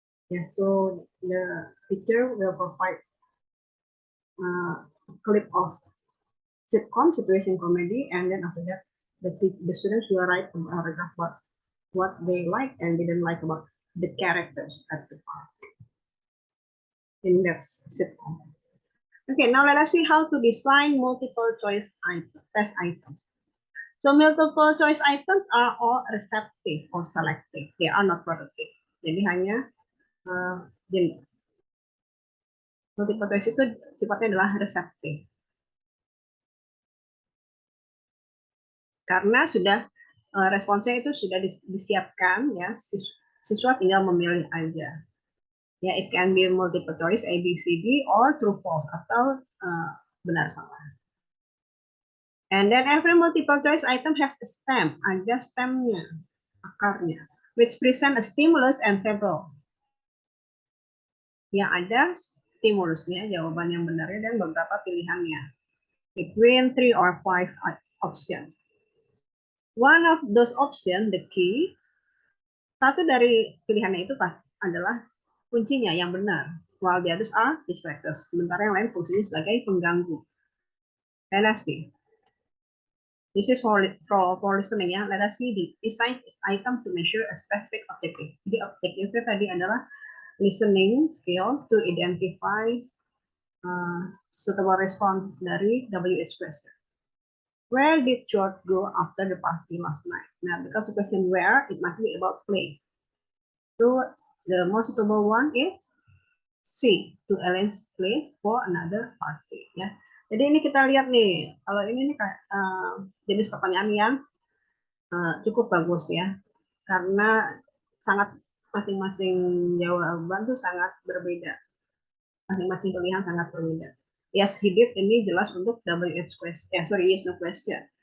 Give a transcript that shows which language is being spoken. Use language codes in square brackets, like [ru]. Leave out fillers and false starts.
[en] Yeah, so the teacher will provide a clip of sitcom situation comedy, and then after that, the students will write a paragraph about what they like and didn't like about the characters at the party in that sitcom. Okay, now let us see how to design multiple choice test items. So multiple choice items are all receptive or selective. They are not productive. [id] Jadi hanya gini. Multiple choice itu sifatnya adalah reseptif. Karena sudah responsnya itu sudah disiapkan, ya, siswa tinggal memilih aja. [en] Ya, it can be multiple choice A, B, C, D, or true false [id] atau benar salah. [en] And then every multiple choice item has a stem, [id] ada stemnya, akarnya, [en] which present a stimulus and several. [id] Yang ada stimulusnya, jawaban yang benarnya, dan beberapa pilihannya. [en] Between 3 or 5 options. One of those options, the key, [id] satu dari pilihannya itu adalah kuncinya yang benar. [en] While the others are distractors. [id] Sementara yang lain fungsinya sebagai pengganggu. [en] Let us see. This is for listening, ya. Let us see the design item to measure a specific objective. [id] Jadi objektifnya tadi adalah [en] listening skills to identify suitable response [id] dari [en] WH question. Where did George go after the party last night? Now, because the question where, it must be about place. So the most suitable one is C, to Ellen's place for another party. Ya. [id] Jadi ini kita lihat nih, kalau ini nih jenis pertanyaan yang cukup bagus, ya, karena sangat masing-masing jawaban tuh sangat berbeda, masing-masing pilihan sangat berbeda. [en] Yes, he did [id] ini jelas untuk [en] WH question, yes no question.